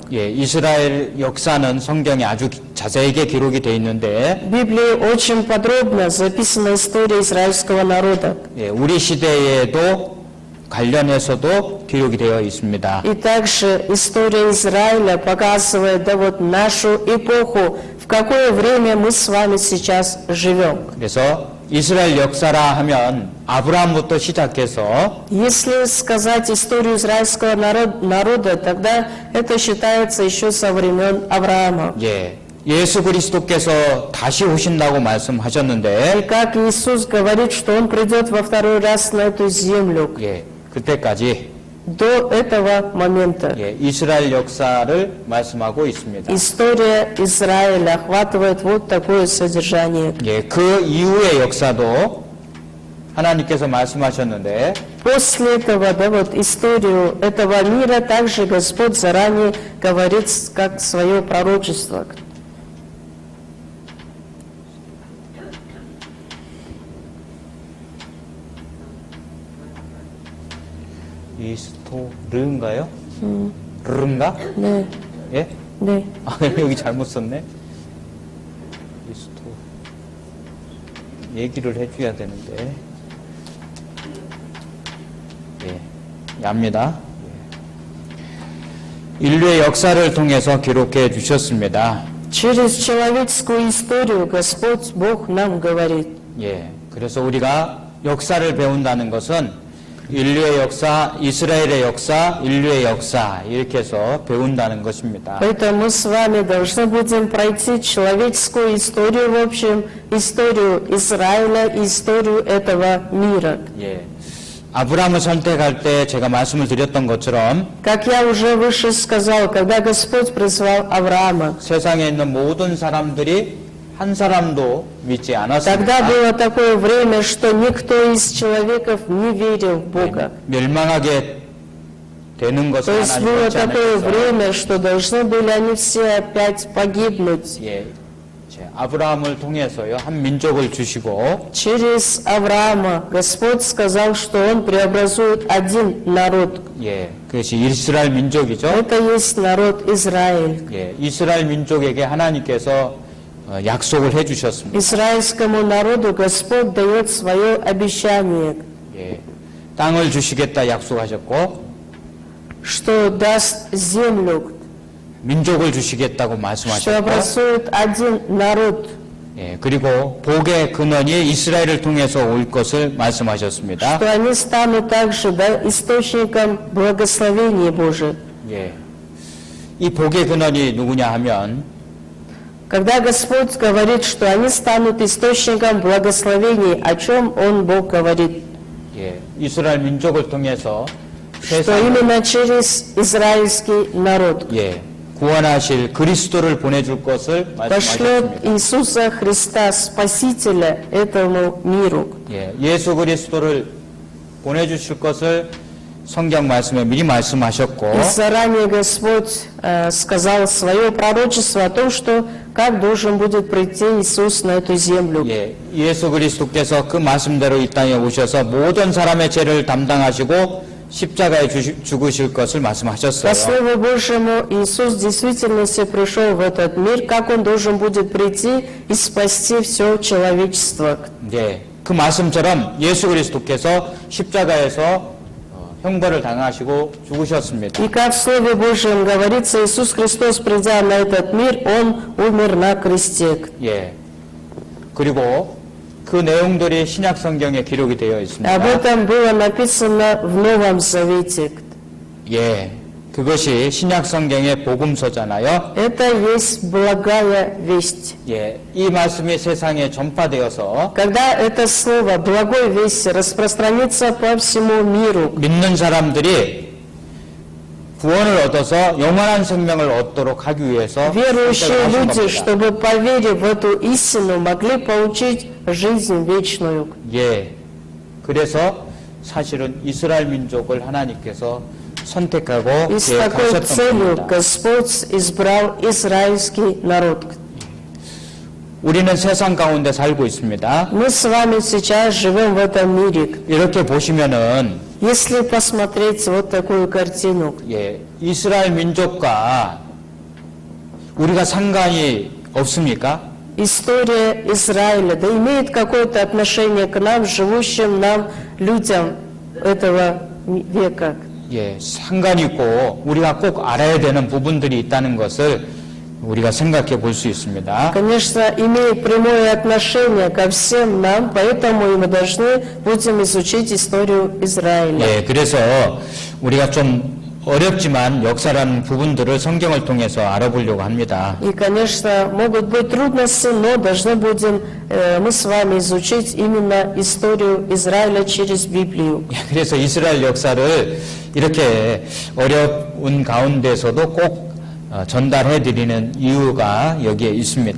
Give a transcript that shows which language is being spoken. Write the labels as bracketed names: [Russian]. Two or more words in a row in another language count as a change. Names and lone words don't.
[Korean] 예, 이스라엘 역사는 성경에 아주 자세하게 기록이 되어 있는데, [Russian] В Библии очень подробно записана история израильского народа. [Korean] 예, 우리 시대에도 관련해서도 기록이 되어 있습니다. [Russian] И также история Израиля показывает, нашу эпоху, в какое время мы с вами сейчас живем. [Korean] 그래서 이스라엘 역사라 하면 아브라함부터 시작해서 [Russian] Если сказать историю израильского народа, тогда это считается еще со времен Авраама. [Korean] 예, 예수 그리스도께서 다시 오신다고 [Russian] И [Korean] 말씀하셨는데, [Russian] как Иисус говорит, что Он придет во второй раз на эту землю, [Korean] 예, 그때까지 [Russian] до этого момента. [Korean] 예, 이스라엘 역사를 말씀하고 있습니다. [Russian] История Израиля охватывает вот такое содержание. [Korean] 예, 그 이후의 역사도 하나님께서 말씀하셨는데, [Russian] После этого, историю этого мира также Господь заранее говорит, как свое пророчество. [Korean] 이스토르인가요? 르인가? 네, 예? 네. 아, 여기 잘못 썼네. 이스토 얘기를 해줘야 되는데. 예, 얍니다. 예. 인류의 역사를 통해서 기록해 주셨습니다. [Russian] Через человеческую историю Господь Бог нам говорит. [Korean] 예, 그래서 우리가 역사를 배운다는 것은 인류의 역사, 이스라엘의 역사, 인류의 역사 이렇게 해서 배운다는 것입니다. [Russian] Поэтому мы с вами должны будем пройти человеческую историю в общем, историю Израиля и историю этого мира. [Korean] 예, 아브라함을 선택할 때 제가 말씀을 드렸던 것처럼 [Russian] Как я уже выше сказал, когда Господь призвал Авраама, [Korean] 세상에 있는 모든 사람들이 한 사람도 믿지 [Russian] тогда [Korean] 않았습니다. [Russian] было такое время, что никто из человеков не верил в Бога. [Korean] 멸망하게 되는 [Russian] То [Korean] 것을 [Russian] есть [Korean] 하나님 [Russian] было [Korean] 원치 [Russian] такое [Korean] 않으셔서 [Russian] время, что должны были они все опять погибнуть. [Korean] 예, 아브라함을 통해서요 한 민족을 주시고 [Russian] Через Авраама Господь сказал, что Он преобразует один народ. [Korean] 예, 그것이 이스라엘 민족이죠. [Russian] Это есть народ Израиль. [Korean] 예, 이스라엘 민족에게 하나님께서 약속을 해주셨습니다. [Russian] Израильскому народу Господь дает свое обещание, [Korean] 예, 땅을 주시겠다 약속하셨고 [Russian] что даст землю, [Korean] 민족을 주시겠다고 [Russian] что [Korean] 말씀하셨고 [Russian] образует один народ, [Korean] 예, 그리고 복의 근원이 이스라엘을 통해서 올 것을 말씀하셨습니다. [Russian] что они станут также источником благословения Божия. [Korean] 예, 이 복의 근원이 누구냐 하면 [Russian] Когда Господь говорит, что они станут источником благословений, о чем Он, Бог, говорит? [Korean] 예, 이스라엘 민족을 통해서 [Russian] что именно через израильский народ [Korean] 예, 구원하실 그리스도를 보내줄 것을 [Russian] пошлет [Korean] 말씀하셨습니다. [Russian] Иисуса Христа, Спасителя этому миру. [Korean] 예, 예수 그리스도를 보내주실 것을 성경 말씀에 미리 말씀하셨고 [Russian] И заранее Господь сказал свое пророчество о том, что как должен будет прийти Иисус на эту землю. [Korean] 예, 예수 그리스도께서 그 말씀대로 이 땅에 오셔서 모든 사람의 죄를 담당하시고 십자가에 죽으실 것을 [Russian] По [Korean] 말씀하셨어요. [Russian] Слову Божьему, Иисус в действительности пришел в этот мир, как Он должен будет прийти и спасти все человечество. [Korean] 예, 그 말씀처럼 예수 그리스도께서 십자가에서 형벌을 당하시고 죽으셨습니다. [Russian] И как в Слове Божьем говорится, Иисус Христос, придя на этот мир, Он умер на кресте. [Korean] 예, 그리고 그 내용들이 신약 성경에 기록이 되어 [Russian] Об [Korean] 있습니다. [Russian] этом было написано в Новом Завете. [Korean] 예, 그것이 신약 성경의 복음서잖아요. [Russian] Это есть благая весть. [Korean] 예, 이 말씀이 세상에 전파되어서 [Russian] Когда это слово «благой весть» распространится по всему миру, [Korean] 믿는 사람들이 구원을 얻어서 영원한 생명을 얻도록 하기 위해서 [Russian] верующие [Korean] 선택을 하신 [Russian] люди, [Korean] 겁니다. [Russian] чтобы, поверив в эту истину, могли получить жизнь вечную. [Korean] 예, 그래서 사실은 이스라엘 민족을 하나님께서 선택하고 [Russian] И с такой [Korean] 계획하셨던 [Russian] целью [Korean] 겁니다. [Russian] Господь избрал израильский народ. [Korean] 우리는 세상 가운데 살고 있습니다. [Russian] Мы с вами сейчас живем в этом мире. [Korean] 이렇게 보시면은 [Russian] Если посмотреть вот такую картину, [Korean] 예, 이스라엘 민족과 우리가 상관이 없습니까? [Russian] история Израиля, да имеет какое-то отношение к нам, живущим нам, людям этого века. [Korean] 예, 상관이 있고 우리가 꼭 알아야 되는 부분들이 있다는 것을 우리가 생각해 볼 수 있습니다. [Russian] Конечно, имеет прямое отношение ко всем нам, поэтому и мы должны будем изучить историю Израиля. [Korean] 예, 그래서 우리가 좀 어렵지만 역사라는 부분들을 성경을 통해서 알아보려고 합니다. [Russian] И, конечно, могут быть трудности, но должны будем мы с вами изучить именно историю Израиля через Библию. [Korean] 예, 그래서 이스라엘 역사를 이렇게 어려운 가운데서도 꼭 전달해 드리는 이유가 여기에 있습니다.